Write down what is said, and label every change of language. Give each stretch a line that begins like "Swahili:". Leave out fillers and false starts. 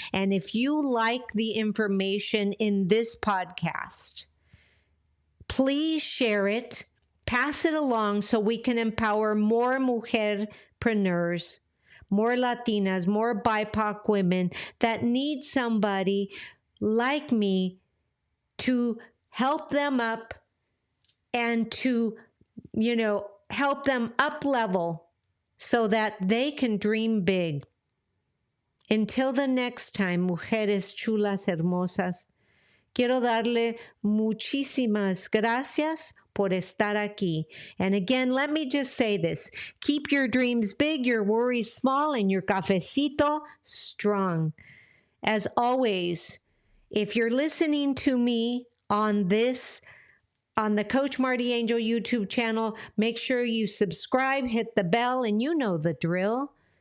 English: And if you like the information in this podcast, please share it, pass it along so we can empower more mujerpreneurs, more Latinas, more BIPOC women that need somebody like me to help them up and to, help them up level so that they can dream big. Until the next time,
Spanish: mujeres chulas, hermosas, quiero darle muchísimas gracias por estar aquí.
English: And again, let me just say this. Keep your dreams big, your worries small, and your cafecito strong. As always, if you're listening to me on the Coach Marti Angel YouTube channel, make sure you subscribe, hit the bell, and you know the drill.